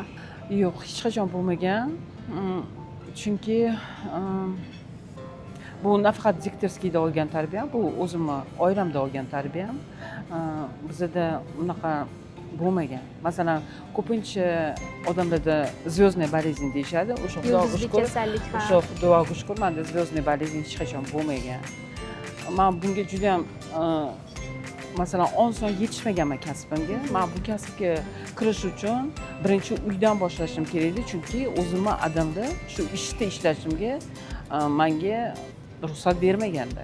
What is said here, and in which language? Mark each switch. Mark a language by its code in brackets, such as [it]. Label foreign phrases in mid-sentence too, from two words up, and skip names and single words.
[uz] Yo'q, hech qachon bo'lmagan. Chunki bu nafaqat diktorskiyda olgan tarbiyam, bu o'zimni oilamda olgan tarbiyam. Bizda unaqa bo'lmagan. Masalan, ko'pincha odamlarda [ru] звездная болезнь [uz] deyishadi. O'sha Xudoga shukr, o'sha Xudoga shukr, menda [ru] звездная болезнь [uz] hech qachon bo'lmagan. Men bunga juda ham masalan oson yetishmaganman kasbimga. Men bu kasbga kirish uchun birinchi uydan boshlashim kerak edi, chunki o'zimni adamda shu ishda ishlashimga menga ruxsat bermaganda.